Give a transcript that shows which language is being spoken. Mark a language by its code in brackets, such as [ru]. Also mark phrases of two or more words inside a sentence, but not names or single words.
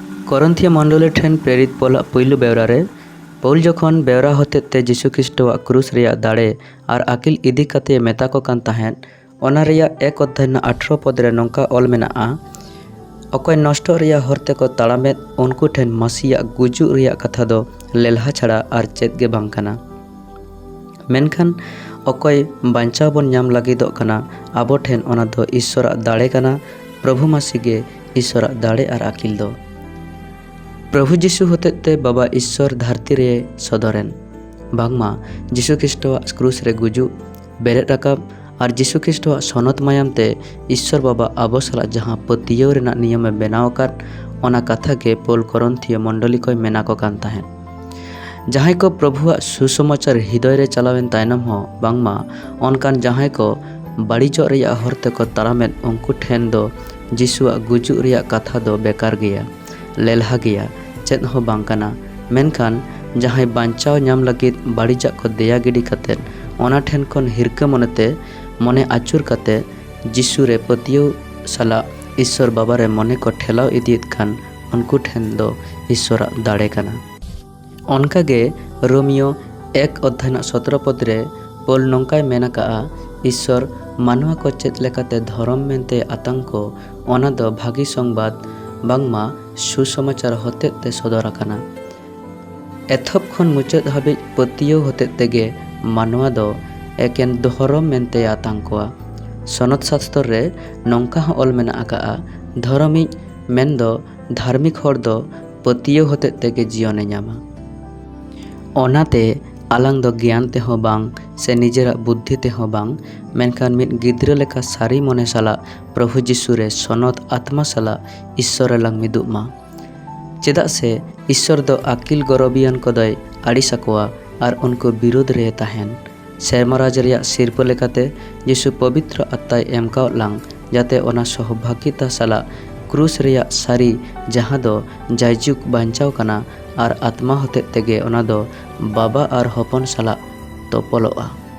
[sat] करंथिया मंडली ठेन प्रेरित पहलू बेवरारे पौल जखन बेवरा हतेते जीशु ख्रिस्टवा क्रूस रेया दाड़े और आकिल इदी कते मेता को कान ताहेन ओना रेया 1 अध्याय 18 पद रे नोंका ऑल मेनाआ अकय नष्ट रेया हरते को ताड़ामेद उनको ठेन मसीया गुजु रेया कथा दो लेलहा छाड़ा और चेत गे बांग काना मेनखान अकय बांचाव बन नाम लागिदोग काना आबो ठेन ओना दो ईश्वरा दाड़े काना प्रभु मसी गे ईश्वरा दाड़े और आकिल दो प्रभु जीशु हतेते बाबा ईश्वर धरती रे सदरेन बांगमा जीशु ख्रिस्टवा क्रूस रे गुजु बेरेद राकाब और जीशु ख्रिस्टवा सनत मायामते ईश्वर बाबा आबो साला जहाँ पतियव रेना नियम बनाव आकाद ओना कथा गे पौल करंथिया मंडली को मेना को कान ताहेन जहाँ को प्रभुआ सुसमाचार हृदय रे चलावेन तायनम हो बांगमा अनकान जहाँ को बाड़ीजो रेया हरते को तारामेद उनको ठेन दो जीशुआ गुजु रेया कथा दो बेकार गया लेलहा गया चेत हो बांग काना मेनखान जहाँ बांचाव नाम लगिद बाड़ीजा को देया गिडी कते ओना ठेन खन हिरका मनते मने आचुर कते जीशु रे पतियो साला ईश्वर बाबा रे मने को ठेलाव इदीत खान उनको ठेन दो ईश्वरा दाड़े काना ओनका गे रोमियो 1 अध्याय 17 पद रे पौल नोंकाय मेना काआ ईश्वर मानवा को चेत लेकाते धर्म मेनते आतंको ओना दो भागी संबाद बांगमा सुसमाचार हतेते सदर आकाना एथब खन मुचाद हाबि पतियो हतेते गे मानवा दो एकेन धर्म मेनते आतंकोआ सनत शास्त्र रे नोंका हो ऑल मेना आकाआ धर्मी मेन दो धार्मिक हर दो पतियो हतेते गे जीवने नामा ओनाते आलांग दो ज्ञान ते हो बांग से निजेरा बुद्धि ते हो बांग मेनखान मिद गिद्र लेका सारी मने साला प्रभु जीशु रे सनत आत्मा साला ईश्वर लांग मिदुमा चेदा से ईश्वर दो आकिल गरबियान कदय आड़ी सकोआ और उनको विरोध रे ताहेन सेरमाराज रेया सिरप लेकाते जीशु पवित्र आत्माय एमका लांग जाते ओना सौभाग्यता साला क्रूस रेया सारी जहाँ दो जायजुग बांचाव काना और आत्मा हते तेगे ओना दो बाबा और हपन साला तोपलोआ।